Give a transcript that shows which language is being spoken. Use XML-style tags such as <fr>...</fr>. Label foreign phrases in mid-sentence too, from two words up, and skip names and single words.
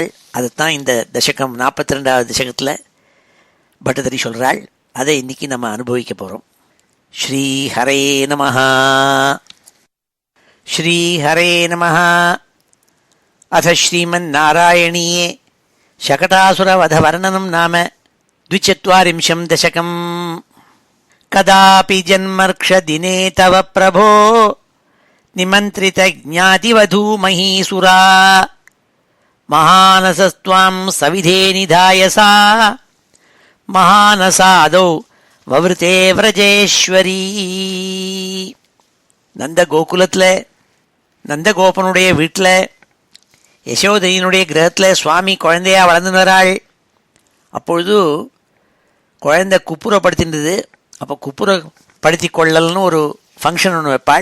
<ta>அதைத்தான் இந்த தசகம் 42வது தசகத்தில் பட்டதரி சொல்கிறாள். அதை இன்னைக்கு நம்ம அனுபவிக்க போகிறோம்.</ta> <sa>श्री हरये नमः। श्री हरये नमः. अथ श्रीमन्नारायणीये शकटासुरवधवर्णनं नाम 24 दशकम्. कदापि जन्मर्क्षदिने तव प्रभो निमन्त्रितज्ञातिवधूमहीसुरा महानसस्त्वां सविधे निधाय सा महानसादौ ववृते व्रजेश्वरी.</sa> <ta>நந்தகோகுலத்தில் நந்தகோபனுடைய வீட்டில் யசோதையினுடைய கிரகத்தில் சுவாமி குழந்தையாக வளர்ந்து வராள். அப்பொழுது குழந்தை குப்புறப்படுத்தின்றது. அப்போ குப்புறப்படுத்தி கொள்ளல்னு ஒரு ஃபங்க்ஷன் ஒன்று வைப்பாள்.</ta>